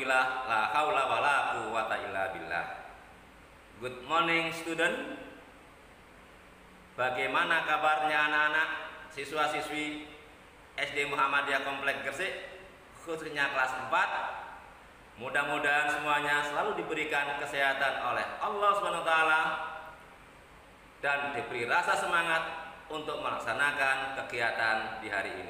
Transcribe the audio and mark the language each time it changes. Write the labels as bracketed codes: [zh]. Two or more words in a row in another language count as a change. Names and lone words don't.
[ar] لا حول ولا قوة إلا بالله. [en] Good morning student. [id] Bagaimana kabarnya anak-anak siswa-siswi SD Muhammadiyah Komplek Gresik, khususnya kelas 4? Mudah-mudahan semuanya selalu diberikan kesehatan oleh Allah SWT dan diberi rasa semangat untuk melaksanakan kegiatan di hari ini.